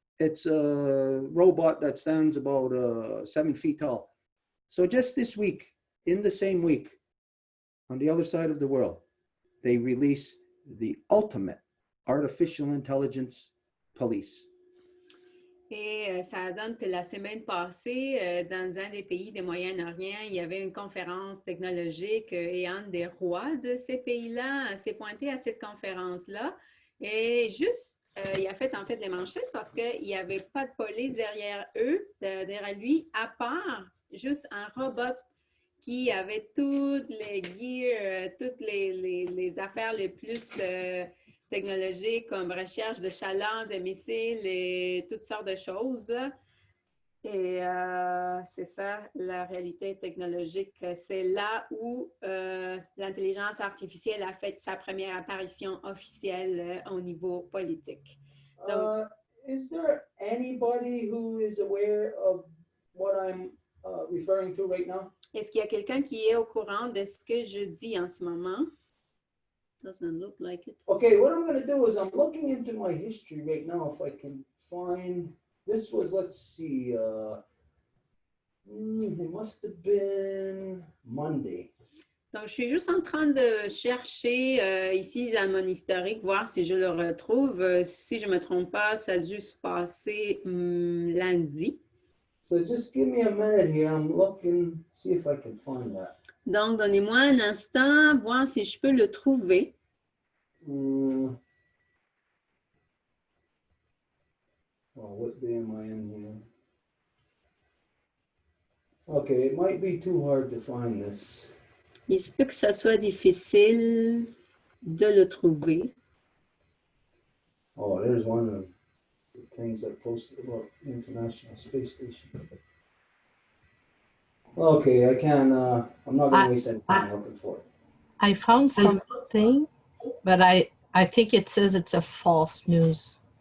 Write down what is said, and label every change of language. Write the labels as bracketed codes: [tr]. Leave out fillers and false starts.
[en] It's a robot that stands about 7 feet tall. So just this week, in the same week, on the other side of the world, they release the ultimate artificial intelligence police. [fr] Et ça donne que la semaine passée, dans un des pays du Moyen-Orient, il y avait une conférence technologique et un des rois de ces pays-là s'est pointé à cette conférence-là. Et juste, il a fait en fait les manchettes parce qu'il n'y avait pas de police derrière eux, derrière lui, à part juste un robot qui avait toutes les gears, toutes les affaires les plus technologiques comme recherche de chaleur, de missiles et toutes sortes de choses. Et c'est ça, la réalité technologique. C'est là où l'intelligence artificielle a fait sa première apparition officielle au niveau politique. Donc, [en] Is there anybody who is aware of what I'm referring to right now? [fr] est-ce qu'il y a quelqu'un qui est au courant de ce que je dis en ce moment? [en] Doesn't look like it. Okay, what I'm going to do is I'm looking into my history right now if I can find. This was, let's see, it must have been Monday. [fr] Donc, je suis juste en train de chercher ici dans mon historique, voir si je le retrouve. Si je ne me trompe pas, ça a juste passé lundi. [en] So just give me a minute here. I'm looking, see if I can find that. [fr] Donc, donnez-moi un instant, voir si je peux le trouver. [en] Oh, what day am I in here? Okay, it might be too hard to find this. [fr] Il se peut que ça soit difficile de le trouver. [en] Oh, there's one of the things that posted about International Space Station. Okay, I can, I'm not going to waste any time looking for it. I found something, but I think it says it's a false news.